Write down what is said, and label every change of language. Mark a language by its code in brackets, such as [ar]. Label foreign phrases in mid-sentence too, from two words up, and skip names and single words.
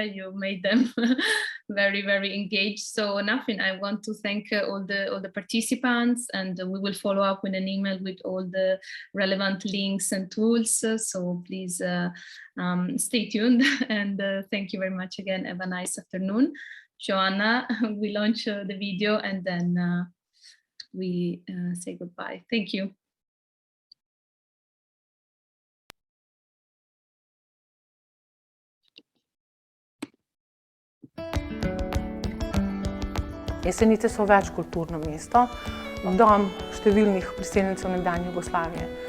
[en] You made them very engaged. So nothing, I want to thank all the participants, and we will follow up with an email with all the relevant links and tools. So please stay tuned, and thank you very much again. Have a nice afternoon. Joanna, we launch the video and then we say goodbye. Thank you. [sl] Jesenice so večkulturno mesto, dom številnih priseljencev nekdanje Jugoslavije.